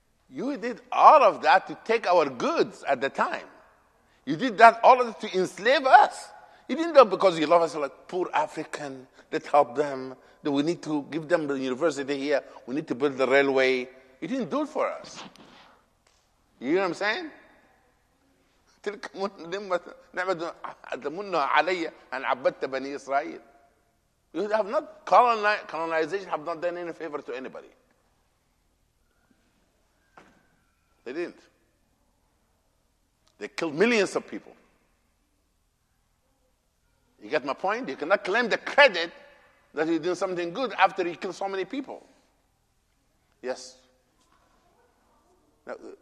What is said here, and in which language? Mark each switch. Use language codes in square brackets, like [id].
[en] You did all of that to take our goods at the time. You did that all of it to enslave us. You didn't do it because you love us like poor African. Let's help them. We need to give them the university here. We need to build the railway. You didn't do it for us. You know what I'm saying? [ar] تلك نعمة تمنها علي أن عبدت بني إسرائيل. [en] You have not colonization have not done any favor to anybody. They didn't. They killed millions of people. You get my point? You cannot claim the credit that you did something good after you killed so many people. Yes. No.